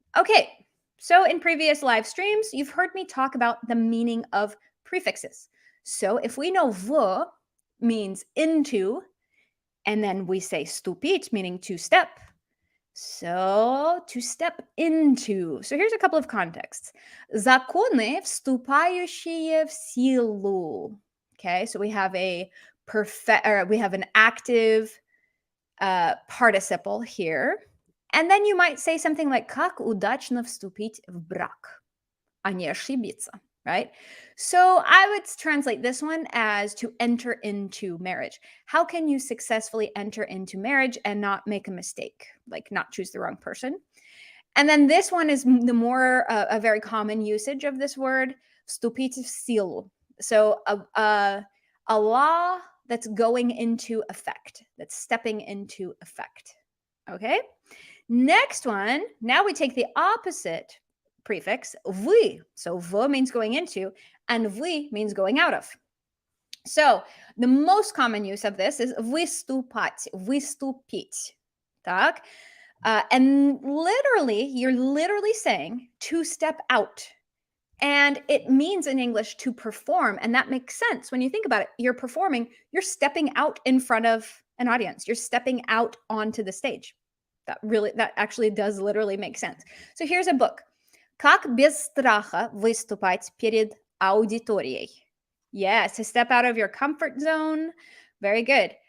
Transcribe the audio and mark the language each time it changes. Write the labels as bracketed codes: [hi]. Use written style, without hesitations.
[en] Okay, so in previous live streams, you've heard me talk about the meaning of prefixes. So if we know v means into, and then we say stupit, meaning to step. So to step into. So here's a couple of contexts. [ru] Законы, вступающие в силу. [en] Okay, so we have an active participle here. And then you might say something like, [ru] как удачно вступить в брак, а не ошибиться. [en] right? So I would translate this one as to enter into marriage. How can you successfully enter into marriage and not make a mistake, like not choose the wrong person? And then this one is the more a very common usage of this word, [ru] вступить в силу. [en] So a law that's going into effect, that's stepping into effect. Okay. Next one, now we take the opposite prefix, вы. So v means going into, and вы means going out of. So the most common use of this is выступать, выступить. [ru] Так? [en] And literally, you're literally saying to step out. And it means in English to perform. And that makes sense when you think about it. You're performing, you're stepping out in front of an audience, you're stepping out onto the stage. That actually does literally make sense. So here's a book. [ru] Как без страха выступать перед аудиторией. [en] Yes, to step out of your comfort zone. Very good.